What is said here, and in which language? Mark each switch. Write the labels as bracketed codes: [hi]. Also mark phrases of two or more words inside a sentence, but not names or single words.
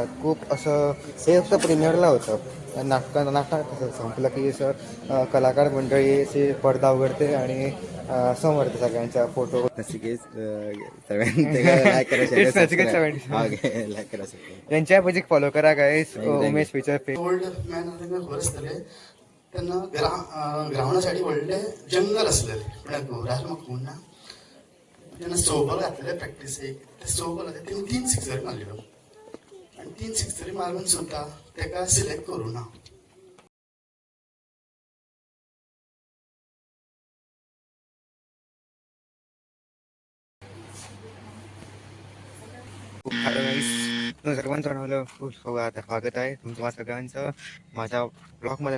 [mr] खूप असं हे फक्त प्रीमियरला होतं, नाटक कसं संपलं की असं कलाकार मंडळी असे पडदा उघडते आणि समोर येते सगळ्यांचा फोटो. नचिकेत लाईक करा, शेअर करा, [en] subscribe like [mr] करा. [kok] यांच्या पेजीक फॉलो करा गाईस. उमेश पिक्चर पे [en] old man [kok] आसतले तेन्ना ग्रावंडा सायडी व्हडले जंगल आसलेले म्हळ्यार घोरार म्हाका खूब ना. तेन्ना सोबल घातलेले प्रॅक्टिसेक ते सोबल तेणी 3 सिक्सरी मारल्यो आनी 3 सिक्सरी मारून सुद्दां तेका सिलेक्ट करूं ना. [en] hello guys, [mr] तुम्ही सर्वांचं बनवलं खूप स्वागत आहे तुमचं सगळ्यांचं माझ्या ब्लॉगमध्ये.